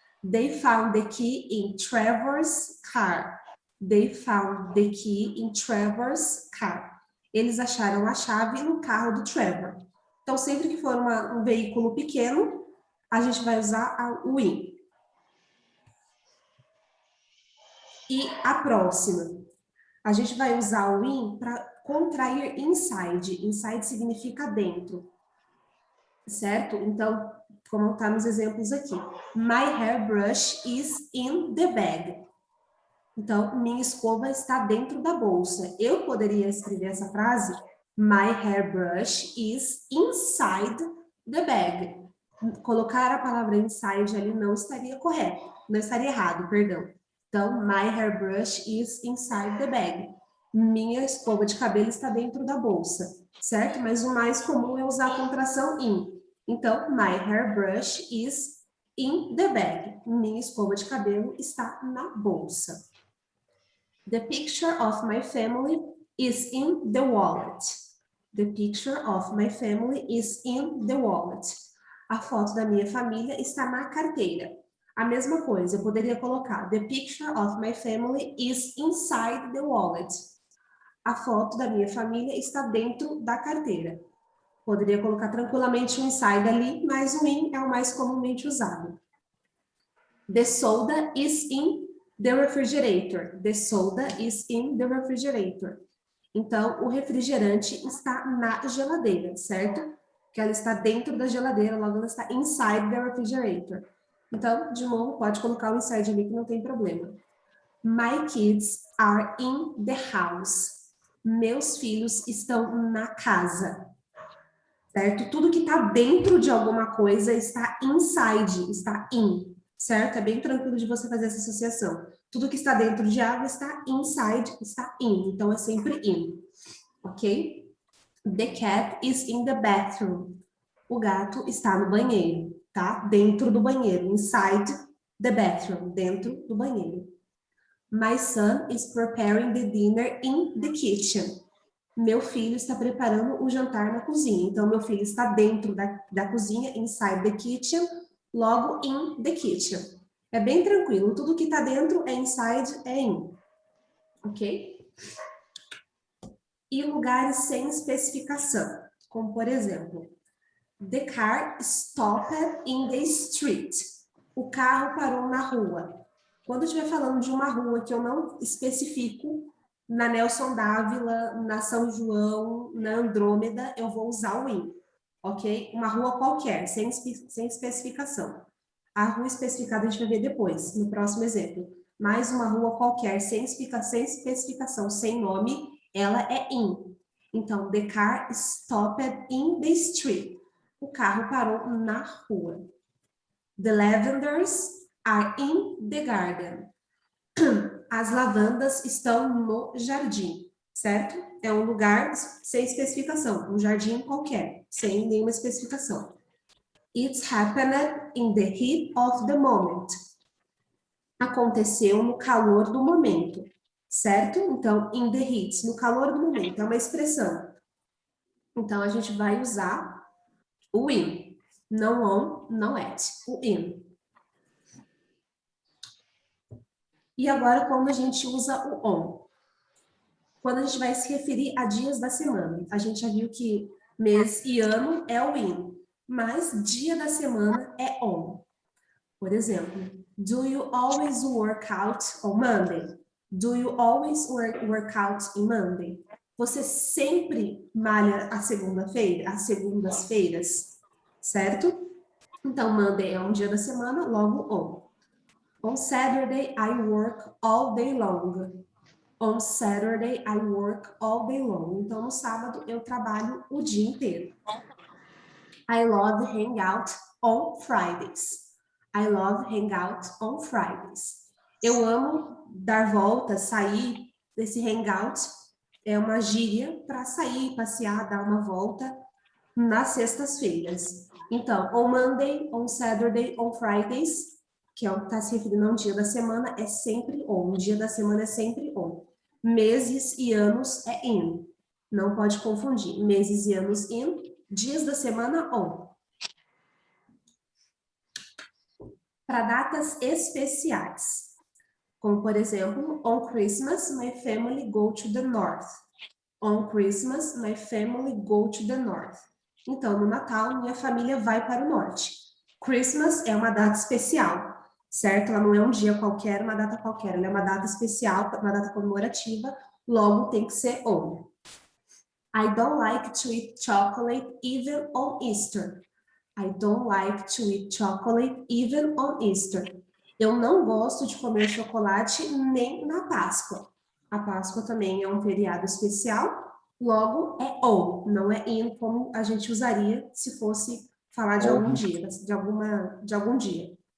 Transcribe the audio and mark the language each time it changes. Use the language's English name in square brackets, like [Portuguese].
[English] They found the key in Trevor's car. They found the key in Trevor's car. [Portuguese] Eles acharam a chave no carro do Trevor. Então, sempre que for um veículo pequeno, a gente vai usar o in. E a próxima. A gente vai usar o in para contrair inside. Inside significa dentro. Certo? Então, como está nos exemplos aqui. [English] My hairbrush is in the bag. [Portuguese] Então, minha escova está dentro da bolsa. Eu poderia escrever essa frase, my hairbrush is inside the bag. Colocar a palavra inside ali não estaria correto, não estaria errado, perdão. Então, [English] my hairbrush is inside the bag. [Portuguese] Minha escova de cabelo está dentro da bolsa, certo? Mas o mais comum é usar a contração in. Então, [English] my hairbrush is in the bag. [Portuguese] Minha escova de cabelo está na bolsa. [English] The picture of my family is in the wallet. The picture of my family is in the wallet. [Portuguese] A foto da minha família está na carteira. A mesma coisa, eu poderia colocar the picture of my family is inside the wallet. A foto da minha família está dentro da carteira. Poderia colocar tranquilamente um inside ali, mas o in é o mais comumente usado. [English] The soda is in the refrigerator. The soda is in the refrigerator. [Portuguese] Então, o refrigerante está na geladeira, certo? Que ela está dentro da geladeira, logo ela está inside the refrigerator. Então, de novo, pode colocar o inside ali que não tem problema. My kids are in the house. Meus filhos estão na casa. Certo? Tudo que está dentro de alguma coisa está inside, está in. Certo? É bem tranquilo de você fazer essa associação. Tudo que está dentro de água está inside, está in. Então, é sempre in. Ok? [English] The cat is in the bathroom. [Portuguese] O gato está no banheiro, tá? Dentro do banheiro. Inside the bathroom. Dentro do banheiro. [English] My son is preparing the dinner in the kitchen. [Portuguese] Meu filho está preparando o jantar na cozinha. Então, meu filho está dentro da cozinha, inside the kitchen, logo in the kitchen. É bem tranquilo. Tudo que está dentro é inside, é in. Ok? E lugares sem especificação. Como, por exemplo, the car stopped in the street. O carro parou na rua. Quando eu estiver falando de uma rua que eu não especifico, na Nelson Dávila, na São João, na Andrômeda, eu vou usar o in, ok? Uma rua qualquer, sem especificação. A rua especificada a gente vai ver depois, no próximo exemplo. Mas uma rua qualquer, sem especificação, sem nome, ela é in. [English] Então, the car stopped in the street. O carro parou na rua. The lavenders are in the garden. [Portuguese] As lavandas estão no jardim, certo? É um lugar sem especificação, um jardim qualquer, sem nenhuma especificação. [English] It's happened in the heat of the moment. [Portuguese] Aconteceu no calor do momento, certo? Então, in the heat, no calor do momento, é uma expressão. Então, a gente vai usar o in. Não on, não at. O in. E agora, quando a gente usa o on? Quando a gente vai se referir a dias da semana. A gente já viu que mês e ano é o in, mas dia da semana é on. [English] Por exemplo, do you always work out on Monday? Do you always work out on Monday? [Portuguese] Você sempre malha a segunda-feira, às segundas-feiras, certo? Então, Monday é um dia da semana, logo on. [English] On Saturday, I work all day long. On Saturday, I work all day long. [Portuguese] Então, no sábado, eu trabalho o dia inteiro. [English] I love hang out on Fridays. I love hang out on Fridays. [Portuguese] Eu amo dar volta, sair desse hangout. É uma gíria para sair, passear, dar uma volta nas sextas-feiras. Então, on Monday, on Saturday, on Fridays, que é o que está se referindo a um dia da semana, é sempre on. Um dia da semana é sempre on. Meses e anos é in. Não pode confundir. Meses e anos in. Dias da semana on. [English] Para datas especiais. Como, por exemplo, on Christmas, my family go to the north. On Christmas, my family go to the north. [Portuguese] Então, no Natal, minha família vai para o norte. Christmas é uma data especial. Certo? Ela não é um dia qualquer, uma data qualquer. Ela é uma data especial, uma data comemorativa, logo tem que ser on. I don't like to eat chocolate even on Easter. [English] I don't like to eat chocolate even on Easter. [Portuguese] Eu não gosto de comer chocolate nem na Páscoa. A Páscoa também é um feriado especial, logo é on, não é in, como a gente usaria se fosse falar de algum dia, de algum dia.